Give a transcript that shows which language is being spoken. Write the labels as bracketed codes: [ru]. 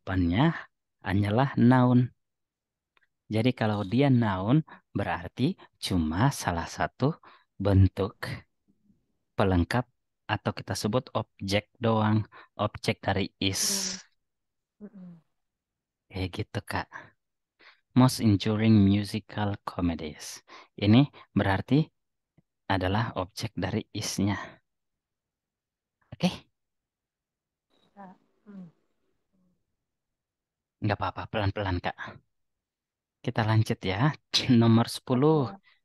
[id] depannya hanyalah noun. Jadi kalau dia noun, berarti cuma salah satu bentuk pelengkap atau kita sebut objek doang, objek dari is. oh. Mm-mm. Kayak gitu, Kak. [en] Most enduring musical comedies. [id] Ini berarti adalah objek dari isnya. Oke? Ah, mm. Nggak apa-apa, pelan-pelan, Kak. Kita lanjut ya. Nomor 10. Oke.